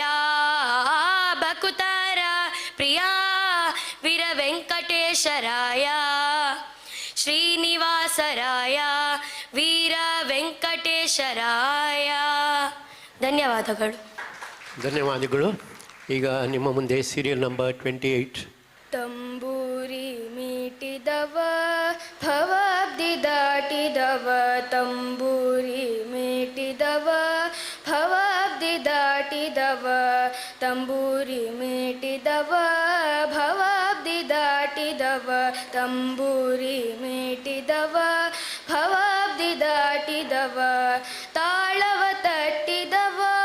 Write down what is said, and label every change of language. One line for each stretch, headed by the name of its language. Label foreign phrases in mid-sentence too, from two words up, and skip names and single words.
Kannada: ಬಕುತಾರ ಪ್ರಿಯ ವೀರ ವೆಂಕಟೇಶರಾಯ ಶ್ರೀನಿವಾಸರಾಯ ವೀರ ವೆಂಕಟೇಶರಾಯ. ಧನ್ಯವಾದಗಳು. ಧನ್ಯವಾದಗಳು. ಈಗ ನಿಮ್ಮ ಮುಂದೆ
English: serial number
Kannada: 28. ತಂಬೂರಿ ಮೀಟಿದವ ಭವಾಬ್ದಿ ದಾಟಿದವ, ತಂಬೂರಿ ಮೀಟಿದವ ಭವಾಬ್ದಿ ದಾಟಿದವ, ತಂಬೂರಿ ಮೀಟಿದವ ಭವಾಬ್ದಿ ದಾಟಿದವ, ತಂಬೂರಿ ಮೀಟಿದವ ಭವಾಬ್ದಿ ದಾಟಿದವ, ತಾಳವ ತಟ್ಟಿದವ